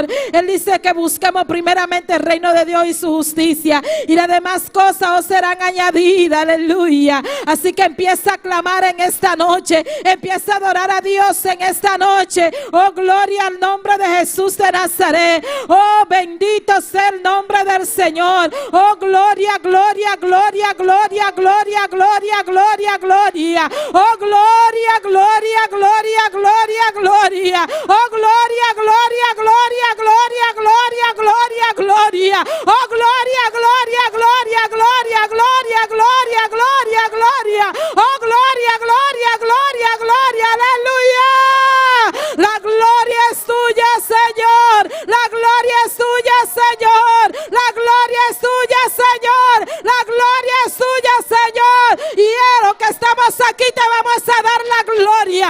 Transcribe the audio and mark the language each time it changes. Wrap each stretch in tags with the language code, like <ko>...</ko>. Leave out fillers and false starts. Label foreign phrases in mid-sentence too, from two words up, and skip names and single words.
<es>Él dice que busquemos primeramente el reino de Dios y su justicia, y las demás cosas os serán añadidas, aleluya. Así que empieza a clamar en esta noche, empieza a adorar a Dios en esta noche. Oh, gloria al nombre de Jesús de Nazaret. Oh, bendito sea el nombre del Señor. Oh, gloria, gloria, gloria, gloria, gloria, gloria, gloria, gloria. Oh, gloria, gloria, gloria, gloria, gloria. Oh, gloria, gloria, gloria, gloria, gloria, gloria, gloria. Oh, gloria, gloria, gloria, gloria, gloria, gloria, gloria, gloria. Oh, gloria, gloria, gloria, gloria, aleluya. La gloria es tuya, Señor. La gloria es tuya, Señor. La gloria es tuya, Señor. La gloria es tuya, Señor. Y lo que estamos aquí te vamos a dar la gloria.</es>